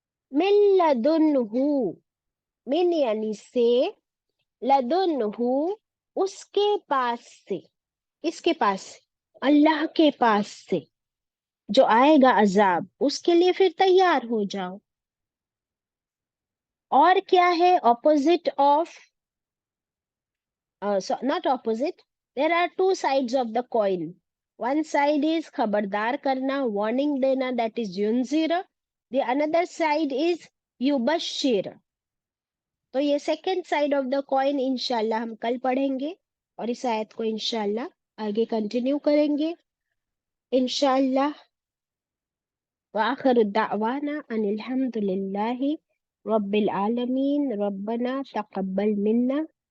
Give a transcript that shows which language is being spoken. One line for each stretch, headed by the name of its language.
Urdu: من لدنہ، من یعنی سے، لدنہ اس کے پاس سے. کس کے پاس سے؟ اللہ کے پاس سے جو آئے گا عذاب، اس کے لیے پھر تیار ہو جاؤ. اور کیا ہے opposite of?
English: not opposite, there are two sides of the coin. One side is
Urdu: خبردار کرنا، warning دینا,
English: that is yunzir. The another side is yubashir.
Urdu: تو یہ
English: second side of the coin
Urdu: انشاءاللہ ہم کل پڑھیں گے، اور اس آیت کو انشاءاللہ آگے کنٹینیو کریں گے انشاءاللہ.
Arabic: وآخر الدعوانا ان الحمد للہ رب العالمین. ربنا تقبل منا